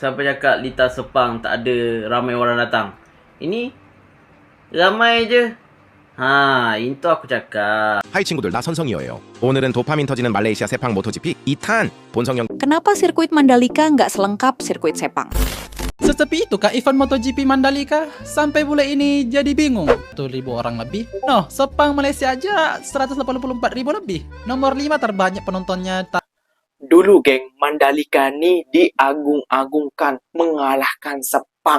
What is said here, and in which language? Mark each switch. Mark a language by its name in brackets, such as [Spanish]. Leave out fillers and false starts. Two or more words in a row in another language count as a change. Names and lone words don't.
[Malay] Siapa cakap Lita Sepang tak ada ramai orang datang? Ini ramai je. itu aku cakap. [Korean] 하이 친구들, 나 선성이어예요. 오늘은 도파민 터지는 말레이시아 세팡 모토GP 2탄 본성형. [Indonesian] Kenapa sirkuit Mandalika nggak selengkap sirkuit Sepang? Sesepi itu kah event MotoGP Mandalika? Sampai bule ini jadi bingung. 1.000 orang lebih. Noh, Sepang Malaysia aja 184.000 lebih. Nomor 5 terbanyak penontonnya. Dulu geng, Mandalika nih diagung-agungkan mengalahkan Sepang.